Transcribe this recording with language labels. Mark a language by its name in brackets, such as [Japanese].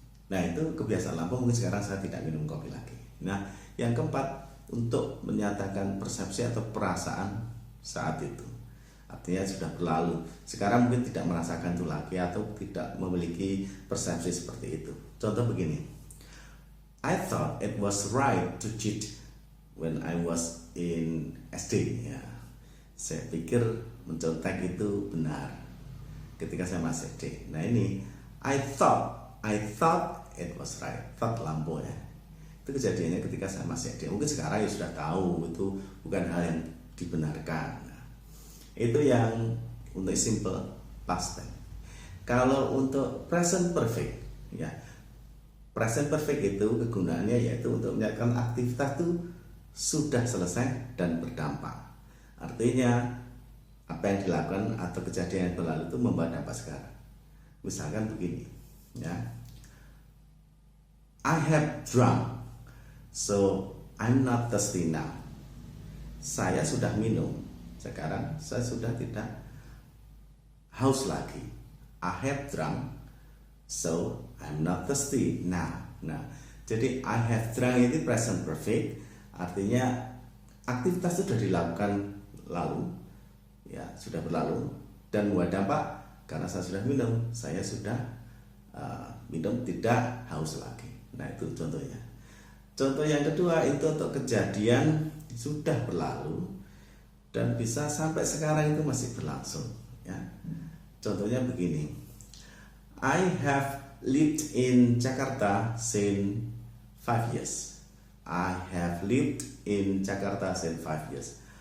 [Indonesian] Nah itu kebiasaan lama, mungkin sekarang saya tidak minum kopi lagi. Nah yang keempat, untuk menyatakan persepsi atau perasaan saat itu. Artinya sudah berlalu. Sekarang mungkin tidak merasakan itu lagi atau tidak memiliki persepsi seperti itu. Contoh begini. [English] I thought it was right to cheat when I was in SD. Ya. [Indonesian] Saya pikir mencontek itu benar ketika saya masih SD. Nah ini [English] I thought it was right. [Indonesian] Thought lampu ya. Itu kejadiannya ketika saya masih SD. Mungkin sekarang ya sudah tahu itu bukan hal yang dibenarkan. Nah, itu yang untuk simple past tense. Kalau untuk present perfect ya. Present perfect itu kegunaannya yaitu untuk menyatakan aktivitas itu sudah selesai dan berdampak. Artinya apa yang dilakukan atau kejadian yang berlalu itu membawa dampak sekarang. Misalkan begini ya. [English] I have drunk, so I'm not thirsty now. [Indonesian] Saya sudah minum, sekarang saya sudah tidak haus lagi. [English] I have drunk, so I'm not thirsty now. [Indonesian] Nah, jadi [English] I have drunk [Indonesian] ini present perfect, artinya aktivitas itu sudah dilakukan lalu, ya sudah berlalu dan membawa dampak karena saya sudah minum, saya sudah minum tidak haus lagi. Nah itu contohnya. Contoh yang kedua itu untuk kejadian sudah berlalu dan bisa sampai sekarang itu masih berlangsung ya. Contohnya begini. [English] I have lived in Jakarta since 5 years. I have lived in Jakarta since 5 years.